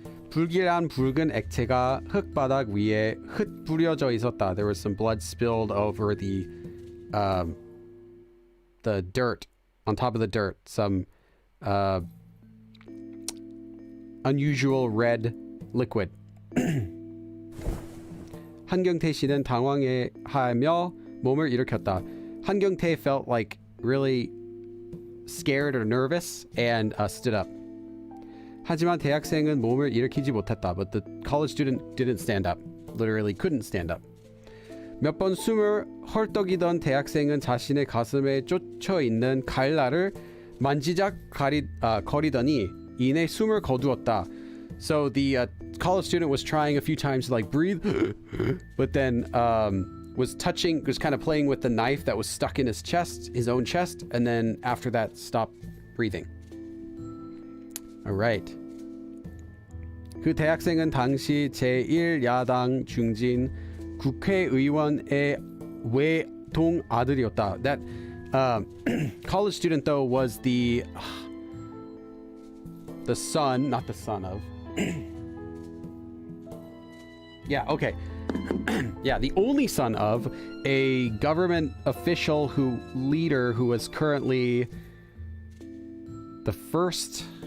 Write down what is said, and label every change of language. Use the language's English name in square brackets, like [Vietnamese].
[Korean] 불길한 붉은 액체가 흙바닥 위에 흩뿌려져 있었다. [English] There was some blood spilled over the the dirt, on top of the dirt, some unusual red liquid. [Korean] 한경태 씨는 당황해하며 몸을 일으켰다. [English] 한경태 felt like really scared or nervous and stood up. [Korean] 하지만 대학생은 몸을 일으키지 못했다. [English] But the college student didn't stand up. Literally couldn't stand up. [Korean] 몇 번 숨을 헐떡이던 대학생은 자신의 가슴에 쫓겨 있는 갈라를 만지작 거리더니 이내 숨을 거두었다. [English] So the college student was trying a few times to like breathe, but then was kind of playing with the knife that was stuck in his own chest, and then after that stopped breathing. All right. [Korean] 그 대학생은 당시 제1야당 중진 국회의원의 외동 아들이었다. [English] That college student though was the son, not the son of. Yeah, okay. Yeah, the only son of a government official leader who was currently the first.